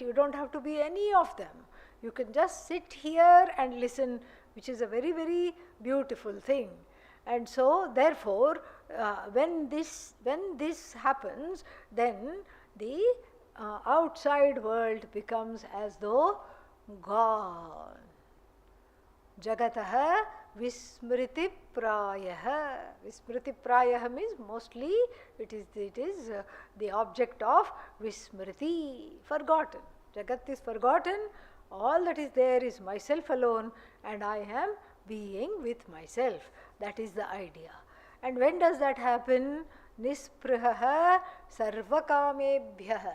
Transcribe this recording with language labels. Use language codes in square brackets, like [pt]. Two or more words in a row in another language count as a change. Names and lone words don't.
[en] You don't have to be any of them. You can just sit here and listen, which is a very, very beautiful thing. And so therefore, when this happens, then the outside world becomes as though gone. [sa] Jagataha vismriti prayaha. Vismriti prayaha [en] means mostly it is the object of vismriti, forgotten. Jagat is forgotten. All that is there is myself alone, and I am being with myself. That is the idea. And when does that happen? [sa] Nisprihaha sarvakamebhyaha.